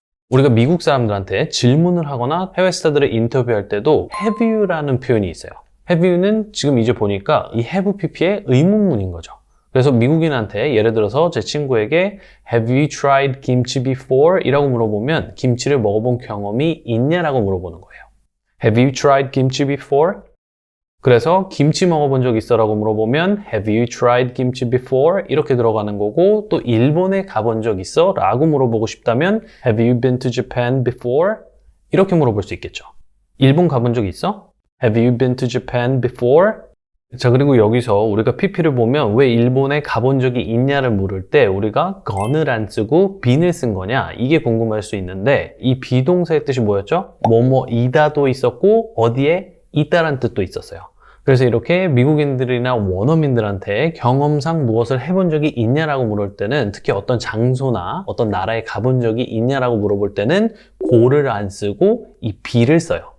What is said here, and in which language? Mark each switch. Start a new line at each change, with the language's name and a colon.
Korean: 우리가 미국 사람들한테 질문을 하거나 해외 스타들을 인터뷰할 때도 have you라는 표현이 있어요. have you는 지금 이제 보니까 이 have pp의 의문문인 거죠. 그래서 미국인한테 예를 들어서 제 친구에게
English: Have you tried kimchi before?
Korean: 이라고 물어보면 김치를 먹어본 경험이 있냐라고 물어보는 거예요.
English: Have you tried kimchi before?
Korean: 그래서 김치 먹어본 적 있어?
English: 라고 물어보면 Have you tried kimchi before?
Korean: 이렇게 들어가는 거고 또 일본에 가본 적 있어?
English: 라고 물어보고 싶다면 Have you been to Japan before?
Korean: 이렇게 물어볼 수 있겠죠. 일본 가본 적 있어?
English: Have you been to Japan before?
Korean: 자, 그리고 여기서 우리가 pp를 보면 왜 일본에 가본 적이 있냐를 물을 때 우리가 gone을 안 쓰고 bene을 쓴 거냐 이게 궁금할 수 있는데 이 비동사의 뜻이 뭐였죠? 뭐뭐이다도 있었고 어디에 있다란 뜻도 있었어요. 그래서 이렇게 미국인들이나 원어민들한테 경험상 무엇을 해본 적이 있냐라고 물을 때는 특히 어떤 장소나 어떤 나라에 가본 적이 있냐라고 물어볼 때는 go를 안 쓰고 이 be를 써요.